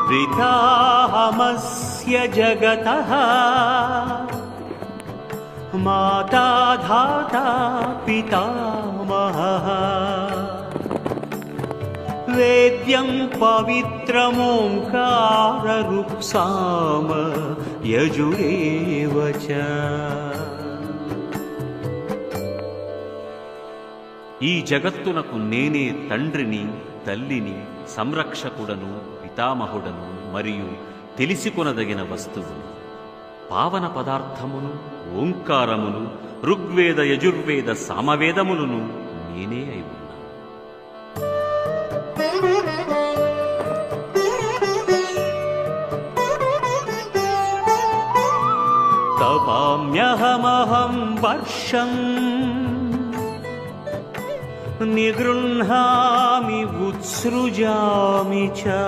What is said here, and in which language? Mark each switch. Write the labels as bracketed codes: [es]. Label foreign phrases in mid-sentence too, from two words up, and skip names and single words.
[sa] पिताहमस्य जगतः माता धाता पितामहः वेद्यं पवित्रमोङ्काररुक्साम यजुरेव च। [te] ఈ జగత్తునకు నేనే తండ్రిని, తల్లిని, సంరక్షకుడను, పితామహుడను మరియు తెలిసికొనదగిన వస్తువును. పావన పదార్థమును, ఓంకారమును, ఋగ్వేద యజుర్వేద సామవేదములను నేనే అయి ఉన్నాను. [sa] तपाम्यहमहं वर्षं निगृह्णामि उत्सृजामि च